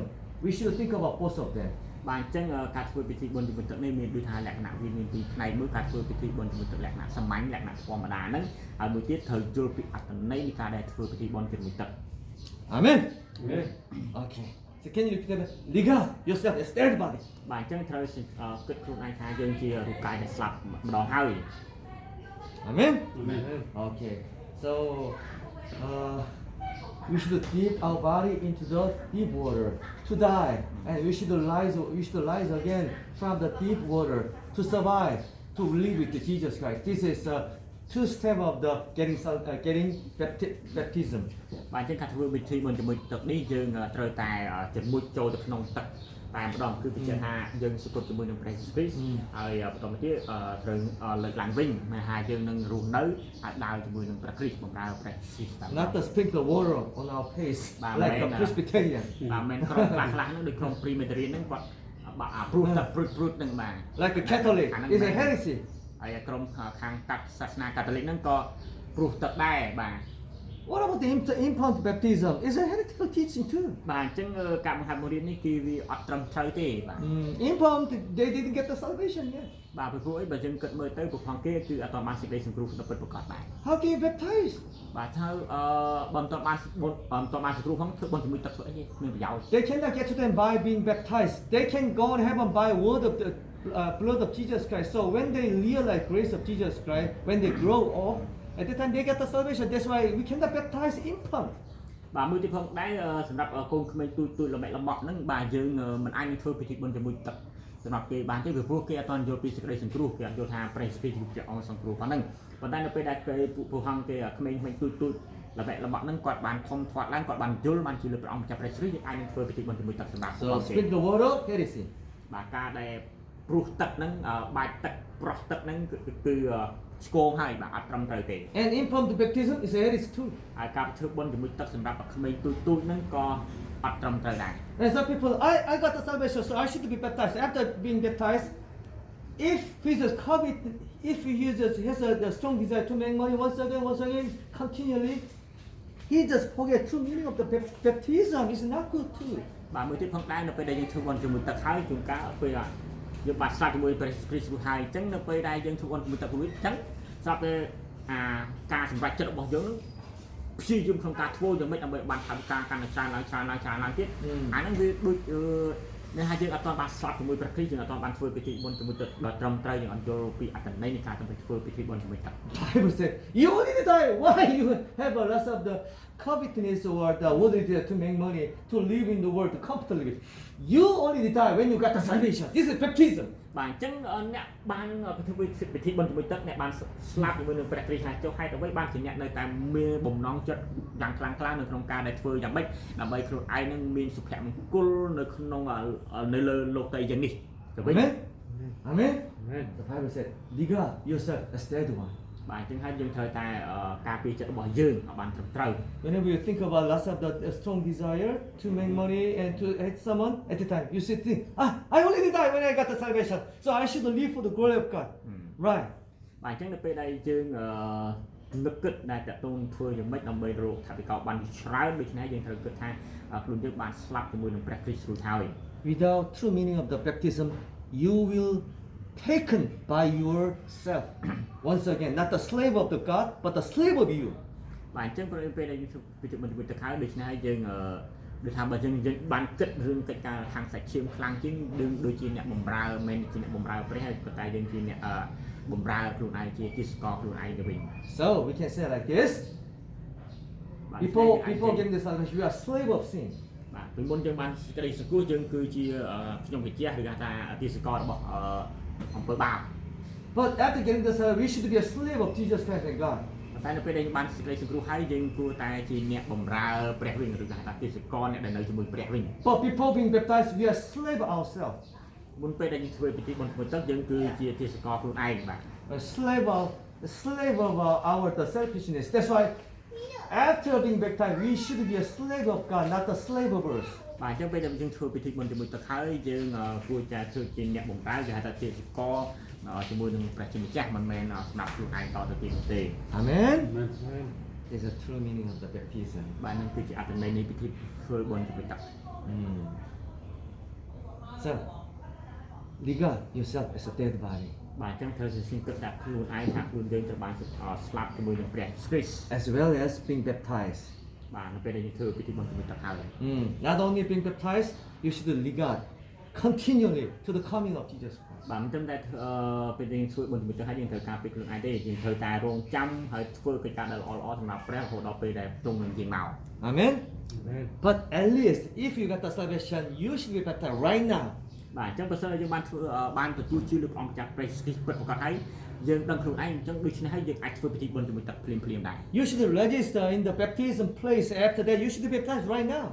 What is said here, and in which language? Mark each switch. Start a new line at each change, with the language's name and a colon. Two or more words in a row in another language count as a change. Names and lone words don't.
English: We should think about both of them.
Khmer: បាទអញ្ចឹងការធ្វើពិធីបុណ្យជាមួយទឹកនេះមានដូចថាលក្ខណៈវាមានពីរផ្នែកមួយការធ្វើពិធីបុណ្យជាមួយទឹកលក្ខណៈសាមញ្ញលក្ខណៈធម្មតាហ្នឹងហើយមួយទៀតត្រូវយល់ពីអត្ថន័យនៃការដែលធ្វើពិធីបុណ្យជាមួយទឹក
English: Amen. Amen. Okay. So can you repeat that? Regard yourself as dead body.
Khmer: បាទអញ្ចឹងត្រូវគិតខ្លួនឯងថាយើងជារូបកាយដែលស្លាប់ម្ដងហើយ
English: Amen. Amen. Okay. So we should dip our body into the deep water to die, and we should rise again from the deep water to survive, to live with Jesus Christ. This is two steps of the getting baptism.
Khmer: បាទអញ្ចឹងការធ្វើពិធីបុណ្យជាមួយទឹកនេះយើងត្រូវតែជាមួយចូលទៅក្នុងទឹកតែម្ដងគឺពិចារណាយើងសុគតជាមួយនឹងព្រះយេស៊ូវគ្រីស្ទហើយបន្តមកទៀតត្រូវលើកឡើងវិញមកថាយើងនឹងរស់នៅហើយដើរជាមួយនឹងព្រះគ្រីស្ទបម្រើព្រះយេស៊ូវតាម
English: Not to sprinkle water on our face like a Presbyterian.
Khmer: បាទមិនក្រុមខ្លះហ្នឹងដូចក្រុម Presbyterian ហ្នឹងគាត់បាទព្រោះទឹកព្រុតហ្នឹងបាទ
English: Like a Catholic. It's a heresy.
Khmer: ហើយក្រុមខាងកាត់សាសនាកាតូលិកហ្នឹងក៏ព្រោះទឹកដែរបាទ
English: But What about the infant baptism? It's a heretical teaching too.
Khmer: បាទអញ្ចឹងការបង្ហាត់បង្រៀននេះគឺវាអត់ត្រឹមត្រូវទេបាទ
English: Infant, they didn't get the salvation yet.
Khmer: បាទព្រោះអីបើយើងគិតមើលទៅប្រផងគេគឺអត់ទាន់បានសេចក្តីសង្គ្រោះដល់ពិតប្រាកដដែរ
English: How can you baptize?
Khmer: បាទថាបើមិនទាន់បានសង្គ្រោះផងធ្វើបុណ្យជាមួយទឹកធ្វើអីទេគ្មានប្រយោជន៍
English: They cannot get to them by being baptized. They can go to heaven by word of the blood of Jesus Christ. So when they realize grace of Jesus Christ, when they grow up, at the time they get the salvation. That's why we cannot baptize infant.
Khmer: បាទមួយទៀតផងដែរសម្រាប់កូនក្មេងទូចល្បែកល្បក់ហ្នឹងបាទយើងមិនអាចនឹងធ្វើពិធីបុណ្យជាមួយទឹកសម្រាប់គេបានទេព្រោះគេអត់ទាន់យល់ពីសេចក្តីសង្គ្រោះគេអត់យល់ថាព្រះគ្រីស្ទជាព្រះអង្គសង្គ្រោះប៉ុណ្ណឹងប៉ុន្តែនៅពេលដែលគេពួកហងគេក្មេងៗទូចល្បែកល្បក់ហ្នឹងគាត់បានធំធាត់ឡើងគាត់បានយល់បានជឿលើព្រះអង្គម្ចាស់ព្រះគ្រីស្ទយើងអាចនឹងធ្វើពិធីបុណ្យជាមួយទឹកសម្រាប់
English: So speak the word of heresy.
Khmer: បាទការដែលព្រោះទឹកហ្នឹងបាច់ទឹកប្រោះទឹកហ្នឹងគឺឆ្កងហើយបាទអត់ត្រឹមត្រូវទេ
English: And infant baptism is a heresy too.
Khmer: ហើយការធ្វើបុណ្យជាមួយទឹកសម្រាប់ក្មេងទូចហ្នឹងក៏អត់ត្រឹមត្រូវដែរ
English: And some people, I got the salvation, so I should be baptized. After being baptized, if Jesus covet, if he has a strong desire to make money once again, continually, he just forget true meaning of the baptism. It's not good too.
Khmer: បាទមួយទៀតផងដែរនៅពេលដែលយើងធ្វើបុណ្យជាមួយទឹកហើយជួនកាលពេលយើងបានស្លាប់ជាមួយព្រះគ្រីស្ទហើយអញ្ចឹងនៅពេលដែលយើងធ្វើបុណ្យជាមួយទឹកវិញអញ្ចឹងស្រាប់តែការសម្រេចចិត្តរបស់យើងនឹងព្យាយាមក្នុងការធ្វើយ៉ាងម៉េចដើម្បីបានថវិកាកាន់តែច្រើនឡើងទៀតអាហ្នឹងវាដូចអ្នកថាយើងអត់ទាន់បានស្លាប់ជាមួយព្រះគ្រីស្ទយើងអត់ទាន់បានធ្វើពិធីបុណ្យជាមួយទឹកដល់ត្រឹមត្រូវយើងអត់យល់ពីអត្ថន័យនៃការធ្វើពិធីបុណ្យជាមួយទឹក
English: Bible said, you already die. Why you have a lot of the covetousness or the ability to make money, to live in the world comfortably? You already die when you got the salvation. This is baptism.
Khmer: បាទអញ្ចឹងអ្នកបានធ្វើពិធីបុណ្យជាមួយទឹកអ្នកបានស្លាប់ជាមួយនឹងព្រះគ្រីស្ទហើយចុះហេតុអ្វីបានជាអ្នកនៅតែមានបំណងចិត្តយ៉ាងខ្លាំងក្លានៅក្នុងការដែលធ្វើយ៉ាងម៉េចដើម្បីខ្លួនឯងនឹងមានសុភមង្គលនៅក្នុងនៅលើលោកតីយ៉ាងនេះទៅវិញ
English: Amen. Amen. Amen. The Bible said, regard yourself as dead one.
Khmer: បាទអញ្ចឹងហើយយើងត្រូវតែការពារចិត្តរបស់យើងឲ្យបានត្រឹមត្រូវ
English: Whenever you think about lots of the strong desire to make money and to hate someone, at the time you should think, I already died when I got the salvation, so I should live for the glory of God. Right.
Khmer: បាទអញ្ចឹងនៅពេលដែលយើងនឹកគិតដែលតើតូនធ្វើយ៉ាងម៉េចដើម្បីរកថាវិកោបានច្រើនដូច្នេះយើងត្រូវគិតថាខ្លួនយើងបានស្លាប់ជាមួយនឹងព្រះគ្រីស្ទរួចហើយ
English: Without true meaning of the baptism, you will taken by yourself. Once again, not the slave of the God, but the slave of you.
Khmer: បាទអញ្ចឹងពេលដែលយើងពិធីបុណ្យទៅហើយដូច្នេះហើយយើងដូចថាបើយើងបានគិតរឿងកិច្ចការខាងសាច់ឈាមខ្លាំងជាងយើងដូចជាអ្នកបំរើមិនជាអ្នកបំរើព្រះហើយប៉ុន្តែយើងជាអ្នកបំរើខ្លួនឯងជាទាសករខ្លួនឯងទៅវិញ
English: So we can say like this. Before getting the salvation, we are slave of sin.
Khmer: បាទពីមុនយើងបានសេចក្តីសង្គ្រោះយើងគឺជាខ្ញុំវិជាឬគេថាទាសកររបស់អំពើបាប
English: But after getting the salvation, we should be a slave of Jesus Christ and God.
Khmer: តែនៅពេលដែលយើងបានសេចក្តីសង្គ្រោះហើយយើងគួរតែជាអ្នកបំរើព្រះវិញឬគេថាទាសករអ្នកដែលនៅជាមួយព្រះវិញ
English: But before being baptized, we are slave ourselves.
Khmer: មុនពេលដែលយើងធ្វើពិធីបុណ្យជាមួយទឹកយើងគឺជាទាសករខ្លួនឯងបាទ
English: A slave of our the selfishness. That's why after being baptized, we should be a slave of God, not a slave of us.
Khmer: បាទអញ្ចឹងពេលដែលយើងធ្វើពិធីបុណ្យជាមួយទឹកហើយយើងគួរតែធ្វើជាអ្នកបំរើគេហៅថាទាសករជាមួយនឹងព្រះជាម្ចាស់មិនមែនស្ដាប់ខ្លួនឯងតទៅទៀតទេ
English: Amen. Amen. This is the true meaning of the baptism.
Khmer: បាទនឹងគឺជាអត្ថន័យនៃពិធីធ្វើបុណ្យជាមួយទឹក
English: So, regard yourself as a dead body,
Khmer: បាទអញ្ចឹងត្រូវសង្កេតដាក់ខ្លួនឯងថាខ្លួនយើងត្រូវបានស្លាប់ជាមួយនឹងព្រះគ្រីស្ទ
English: as well as being baptized.
Khmer: បាទនៅពេលដែលយើងធ្វើពិធីបុណ្យជាមួយទឹកហើយ
English: Not only being baptized, you should regard continually to the coming of Jesus Christ.
Khmer: បាទមិនត្រឹមតែពេលយើងធ្វើបុណ្យជាមួយទឹកហើយយើងត្រូវការពីខ្លួនឯងទេយើងត្រូវតែរងចាំហើយធ្វើកិច្ចការដែលល្អៗសម្រាប់ព្រះរហូតដល់ពេលដែលទ្រង់នឹងយាងមក
English: Amen. Amen. But at least if you got the salvation, you should be baptized right now.
Khmer: បាទអញ្ចឹងបើសិនជាយើងបានទទួលជឿលើព្រះអង្គម្ចាស់ព្រះគ្រីស្ទពិតប្រាកដហើយយើងដឹងខ្លួនឯងអញ្ចឹងដូច្នេះហើយយើងអាចធ្វើពិធីបុណ្យជាមួយទឹកភ្លាមៗដែរ
English: You should register in the baptism place. After that, you should be baptized right now.